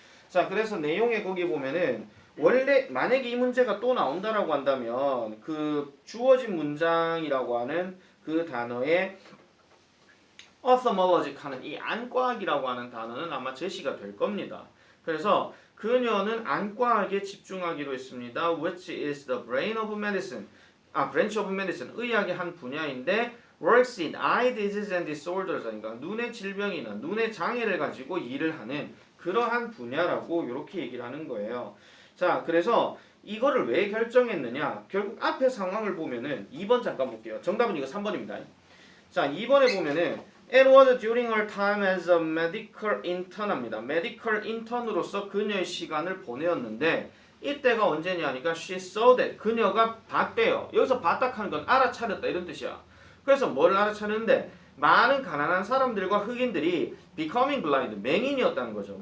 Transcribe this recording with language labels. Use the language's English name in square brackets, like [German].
[Korean] 자, 그래서 내용에 거기 보면은 원래 만약에 이 문제가 또 나온다라고 한다면 그 주어진 문장이라고 하는 그 단어에 ophthalmologic 하는 이 안과학이라고 하는 단어는 아마 제시가 될 겁니다. 그래서 그녀는 안과학에 집중하기로 했습니다. [English] Which is the brain of medicine. branch of medicine. [Korean] 의학의 한 분야인데 [English] works in eye disease and disorders. [Korean] 그러니까 눈의 질병이나 눈의 장애를 가지고 일을 하는 그러한 분야라고 이렇게 얘기를 하는 거예요. 자, 그래서 이거를 왜 결정했느냐? 결국 앞에 상황을 보면은 2번 잠깐 볼게요. 정답은 이거 3번입니다. 자, 2번에 보면은 [English] It was during her time as a medical intern [Korean] 합니다. medical intern으로서 그녀의 시간을 보내었는데 이때가 언제냐 하니까 [English] she saw that. [Korean] 그녀가 봤대요. 여기서 봤다 하는 건 알아차렸다 이런 뜻이야. 그래서 뭘 알아차렸는데 많은 가난한 사람들과 흑인들이 [English] becoming blind, [Korean] 맹인이었다는 거죠.